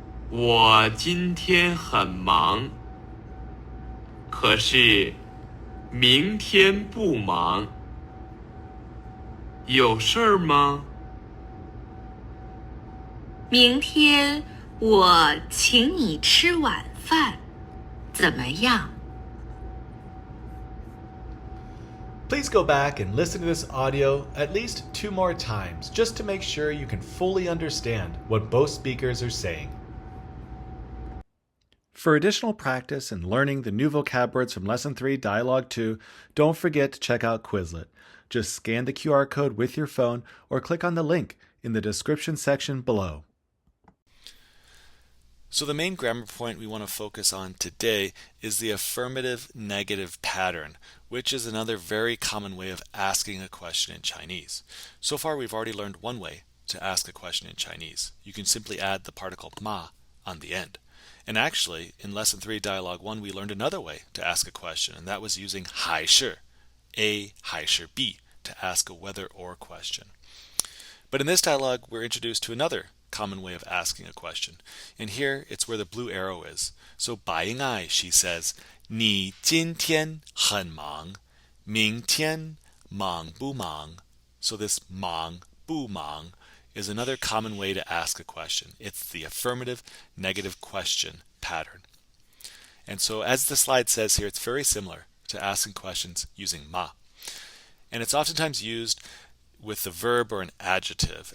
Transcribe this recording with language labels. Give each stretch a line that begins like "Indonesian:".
Chinese: 我今天很忙，可是明天不忙。有事儿吗？明天我请你吃晚饭，怎么样？
English: Please go back and listen to this audio at least 2 more times just to make sure you can fully understand what both speakers are saying. For additional practice and learning the new vocab words from Lesson 3, Dialogue 2, don't forget to check out Quizlet. Just scan the QR code with your phone or click on the link in the description section below. So the main grammar point we want to focus on today is the affirmative negative pattern, which is another very common way of asking a question in Chinese. So far we've already learned one way to ask a question in Chinese. You can simply add the particle ma on the end. And actually, in Lesson 3, Dialogue 1, we learned another way to ask a question, and that was using 还是 A, 还是 B, to ask a whether or question. But in this dialogue, we're introduced to another common way of asking a question. And here, it's where the blue arrow is. So, 白英爱, she says,
Chinese: 你今天很忙，明天忙不忙?
English: So this 忙不忙 is another common way to ask a question. It's the affirmative negative question pattern. And so as the slide says here, it's very similar to asking questions using ma. And it's oftentimes used with the verb or an adjective.